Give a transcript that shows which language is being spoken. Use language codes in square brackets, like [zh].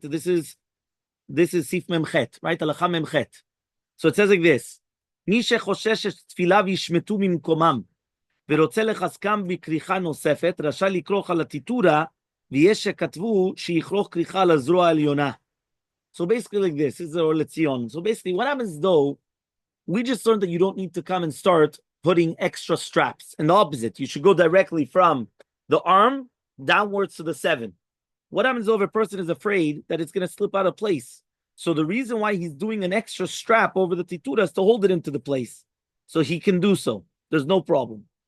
[en] This is Sif Memchet, right? Halacha Memchet. So it says like this: [he] מי שחושש שתפיליו ישמטו ממקומם ורוצה לחזקם בכריכה נוספת, רשאי לכרוך על הטיטורה, ויש שכתבו שיכרוך כריכה על הזרוע העליונה. [en] So basically like this is the Lezion. So basically what happens though, we just learned that you don't need to come and start putting extra straps. And the opposite, you should go directly from the arm downwards to the 7. What happens though if a person is afraid that it's going to slip out of place? So the reason why he's doing an extra strap over the titura is to hold it into the place. So he can do so. There's no problem.